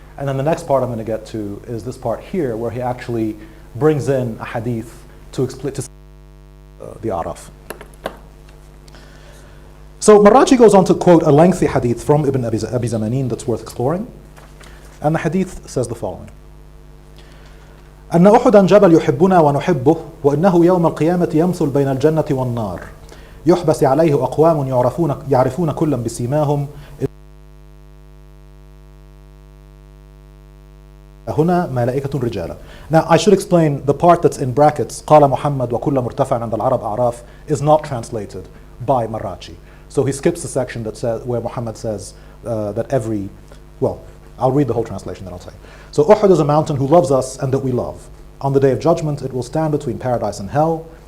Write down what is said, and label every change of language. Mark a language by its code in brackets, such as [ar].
[en] And then the next part I'm going to get to is this part here where he actually brings in a hadith to explain the Araf. So Marrachi goes on to quote a lengthy hadith from Ibn Abi Zamanin that's worth exploring. And the hadith says the following. [ar] أن أحدا جبل يحبنا ونحبه وإنه يوم القيامة يمثل بين الجنة والنار يحبس عليه أقوام يعرفون كلا بسيماهم هنا ملائكة رجالا. [en] Now I should explain the part that's in brackets [ar] قال محمد وكل مرتفع عند العرب أعراف [en] is not translated by Marrachi. So he skips the section that says where Muhammad says that every, well, I'll read the whole translation, then I'll tell you. So Uhud is a mountain who loves us and that we love. On the day of judgment it will stand between paradise and hell.